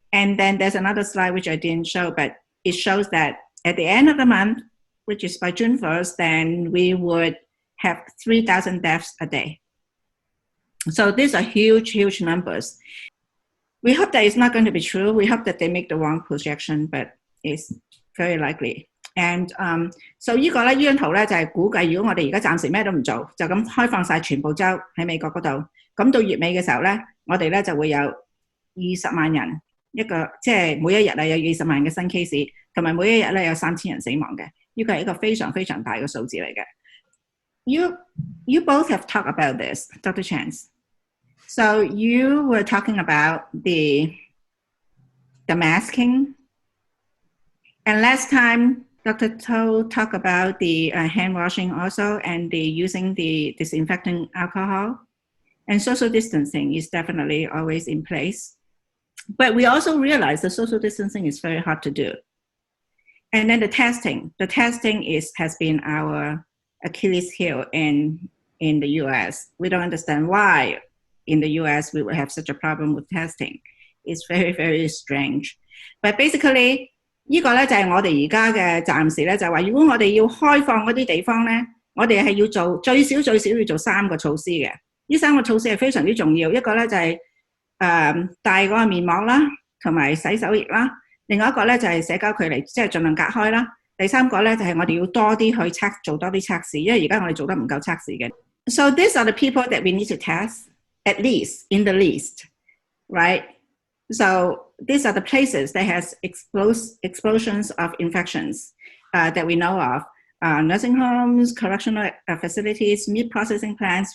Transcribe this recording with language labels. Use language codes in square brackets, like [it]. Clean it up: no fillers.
[en] And then there's another slide which I didn't show, but it shows that at the end of the month, which is by June 1st, then we would have 3,000 deaths a day. So these are huge, huge numbers. We hope that it's not going to be true. We hope that they make the wrong projection, but it's very likely. [yue] And so 呢個咧，呢張圖咧就係估計，如果我哋而家暫時咩都唔做，就咁開放晒全部州喺美國嗰度，咁到月尾嘅時候咧，我哋咧就會有20萬人一個，即係每一日有20萬嘅新 case， 同埋每一日咧有3000人死亡嘅。呢個係一個非常非常大嘅數字嚟嘅。 [en] You both have talked about this, Dr. Chan. So you were talking about the masking, and last time Dr. To talked about the hand washing also, and the using the disinfectant alcohol, and social distancing is definitely always in place. But we also realize the social distancing is very hard to do. And then the testing has been our Achilles heel in the US. We don't understand why in the US we would have such a problem with testing. It's very, very strange. But basically, [yue] 呢個咧就係我哋而家嘅暫時咧就係話，如果我哋要開放嗰啲地方咧，我哋係要做最少要做3個措施嘅。呢3個措施係非常之重要。一個咧就係戴嗰個面膜啦，同埋洗手液啦。另外一個咧就係社交距離，即係盡量隔開啦。第三個咧就係我哋要多啲去做多啲測試，因為而家我哋做得唔夠測試嘅。 [en] So these are the people that we need to test, at least, in the least, right? So these are the places that has explosions of infections that we know of. nursing homes, correctional facilities, meat processing plants.